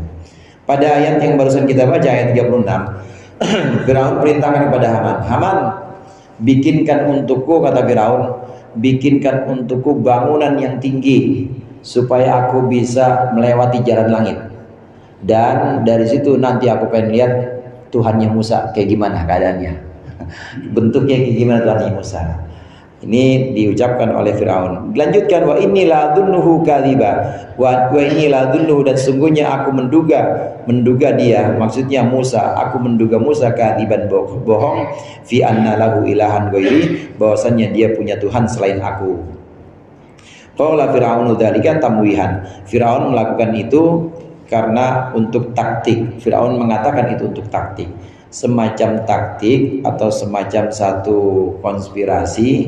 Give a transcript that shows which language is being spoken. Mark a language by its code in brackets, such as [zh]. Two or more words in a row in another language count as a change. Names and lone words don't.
[id] Pada ayat yang barusan kita baca, ayat 36, Fir'aun perintahkan kepada Haman, Haman, bikinkan untukku, kata Fir'aun, bikinkan untukku bangunan yang tinggi supaya aku bisa melewati jalan langit. Dan dari situ nanti aku pengen lihat Tuhannya Musa kayak gimana keadaannya. Bentuknya kayak gimana Tuhannya Musa. Ini diucapkan oleh Firaun. Dilanjutkan, [ar] وإني لأظنه كاذبا. وإني لأظنه, [id] dan sungguhnya aku menduga dia, maksudnya Musa, aku menduga Musa kadiban, bohong, [ar] في أن له إلها غيري, [id] bahwasannya dia punya Tuhan selain aku. [ar] قال فرعون ذلك تمويها. [id] Firaun melakukan itu karena untuk taktik. Firaun mengatakan itu untuk taktik, semacam taktik atau semacam satu konspirasi.